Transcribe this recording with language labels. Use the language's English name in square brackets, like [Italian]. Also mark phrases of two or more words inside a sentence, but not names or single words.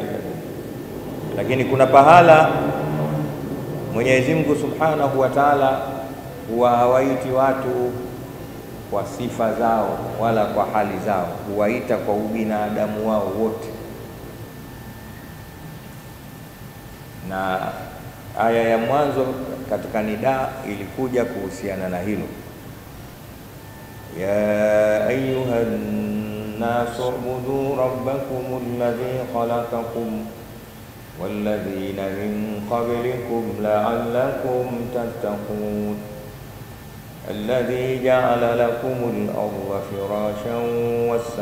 [Swahili] Lakini kuna pahala Mwenyezi Mungu [Arabic] سبحانه وتعالى [Swahili] huwa hawaiti watu kwa sifa zao wala kwa hali zao, huwaita kwa ubinadamu wao wote. Na aya ya mwanzo katika nida ilikuja kuhusiana na hilo. [Arabic] يا أيها الناس اعبدوا ربكم الذي خلقكم والذين من قبلكم لعلكم تتقون الذي جعل لكم الأرض فراشا والس